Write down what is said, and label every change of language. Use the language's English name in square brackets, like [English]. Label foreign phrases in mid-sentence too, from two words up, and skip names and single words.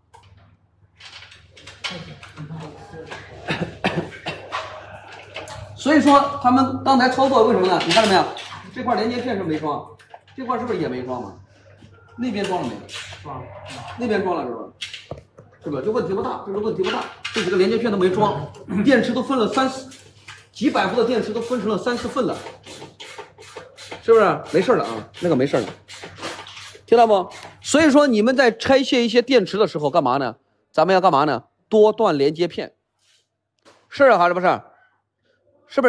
[Chinese] 所以說他們剛才操作為什麼呢？你看到沒有？這塊連接片是沒裝，這塊是不是也沒裝嘛？那邊裝了沒？裝，那邊裝了是不是？是不是？就問題不大，這個問題不大。這幾個連接片都沒裝，電池都分了幾百伏的電池都分成了3、4份了，是不是？沒事了啊，那個沒事了，聽到不？所以說你們在拆卸一些電池的時候幹嘛呢？咱們要幹嘛呢？多段連接片，是啊还是不是？是不是？